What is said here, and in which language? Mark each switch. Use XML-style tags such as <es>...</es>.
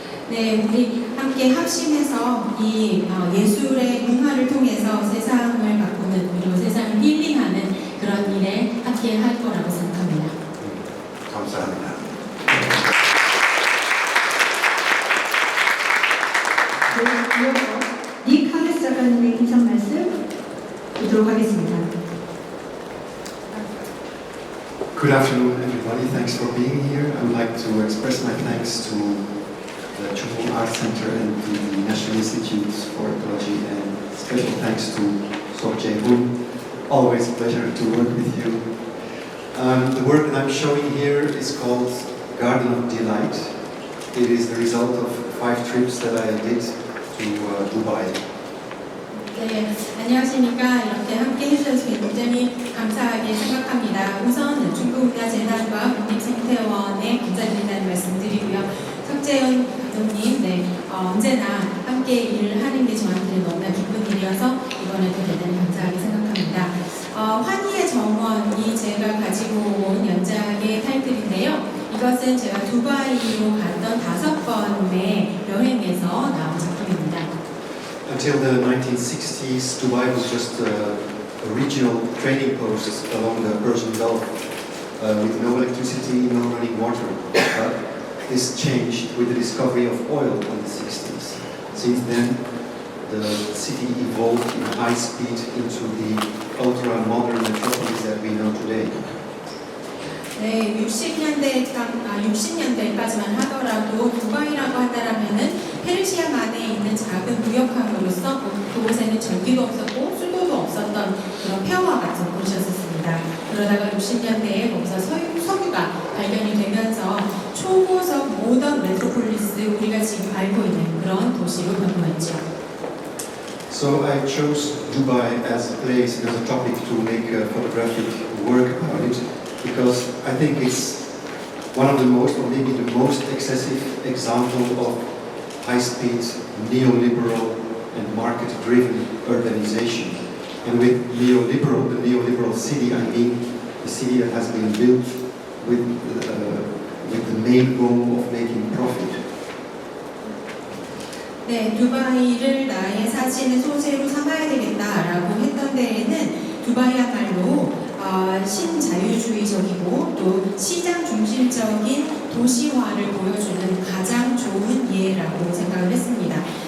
<ko>네, 우리 함께 합심해서 이 예술의 문화를 통해서 세상을 바꾸는 그리고 세상을 힐링하는 그런 일에 함께 할 거라고 생각합니다. 감사합니다. 네, 이어서 닉 하게스 작가님의 인사 말씀 듣도록 하겠습니다.</ko> <en>Good afternoon, everybody. Thanks for being here. I would like to express my thanks to the Chungkung Art Center and the National Institute for Ecology, and special thanks to Sok Jae-hoon. Always a pleasure to work with you. The work that I'm showing here is called Garden of Delight. It is the result of 5 trips that I did to Dubai.</en> <ko>네, 안녕하십니까. 이렇게 함께 해주셔서 굉장히 감사하게 생각합니다. 우선 중국문화재단과 국립생태원에 감사드린다는 말씀 드리고요. 석재현 감독님, 네, 언제나 함께 일을 하는 게 저한테는 너무나 기쁜 일이어서 이번에도 대단히 감사하게 생각합니다. 환희의 정원이 제가 가지고 온 연작의 타이틀인데요. 이것은 제가 두바이로 갔던 5번의 여행에서 나온 작품입니다.</ko> <en>Until the 1960s, Dubai was just a regional trading post along the Persian Gulf with no electricity, no running water. But this changed with the discovery of oil in the 60s. Since then, the city evolved in high speed into the ultra-modern metropolis that we know today.</en> <ko>네, 60년대까지만 하더라도 두바이라고 한다면은 페르시아만에 있는 작은 무역항으로서 그곳에는 전기도 없었고 수도도 없었던 그런 폐허와 같은 곳이었습니다. 그러다가 60년대에 거기서 석유가 발견이 되면서 초고속 모던 메트로폴리스, 우리가 지금 알고 있는 그런 도시로 변모했죠.</ko> <en>So I chose Dubai as a place and as a topic to make a photographic work about it, because I think it's one of the most, or maybe the most excessive example of high-speed, neoliberal and market-driven urbanization. And with neoliberal, the neoliberal city, I mean the city that has been built with the main goal of making profit.</en> <ko>네, 두바이를 나의 사진의 소재로 삼아야 되겠다라고 했던 데에는 두바이야말로 신자유주의적이고 또 시장 중심적인 도시화를 보여주는 가장 좋은 예라고 생각을 했습니다.</ko>